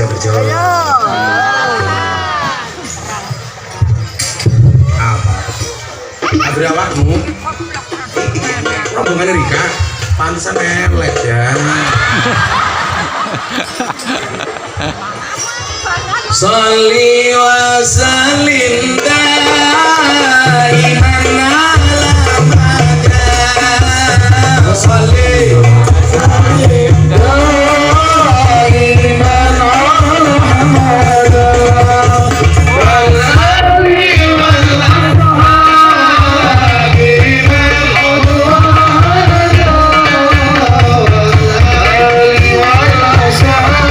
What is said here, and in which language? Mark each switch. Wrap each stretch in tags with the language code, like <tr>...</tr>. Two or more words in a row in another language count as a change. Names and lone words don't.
<jv>Apa? Adri awakmu. Rombongan Rika. Pantesan elek ya.</jv> <ar>صل وسلم دائما على أبدا. صل وسلم دائما على أبدا. والآل والأصحاب وال</ar>